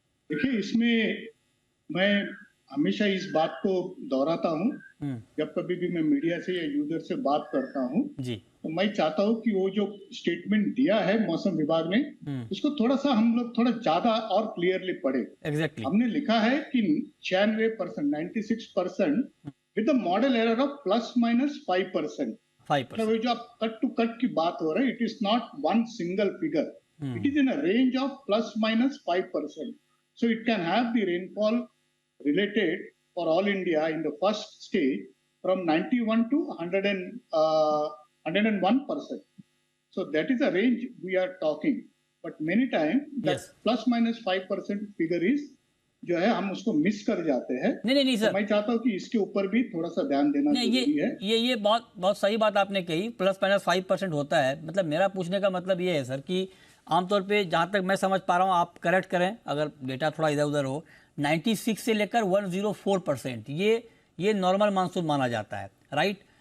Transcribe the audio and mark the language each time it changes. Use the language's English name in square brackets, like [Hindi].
[Hindi] देखिए, इसमें मैं हमेशा इस बात को दोहराता हूँ, जब कभी भी मैं मीडिया से या यूजर से बात करता हूँ जी, तो मैं चाहता हूँ कि वो जो स्टेटमेंट दिया है मौसम विभाग ने, उसको थोड़ा सा हम लोग थोड़ा ज्यादा और क्लियरली पढ़े। [English] exactly [Hindi] हमने लिखा है कि [English] 96% with the model error of ±5%। [Hindi] मतलब जो आप कट टू कट की बात हो रही है, [English] It is not one single figure, it is in a range of +-5%. So it can have the rainfall related for all India in the first stage from 91 to 101%. So that is a range we are talking. But many times that ±5% figure is [Hindi] जो है हम उसको miss कर जाते हैं। नहीं sir, तो मैं चाहता हूँ कि इसके ऊपर भी थोड़ा सा ध्यान देना जरूरी है। ये बहुत सही बात आपने कही। ±5% होता है। मतलब मेरा पूछने का मतलब ये है सर कि आमतौर पे जहां तक मैं समझ पा रहा हूं, आप करेक्ट करें अगर डेटा थोड़ा इधर उधर हो, 96 से लेकर 104% ये नॉर्मल मानसून माना जाता है, राइट?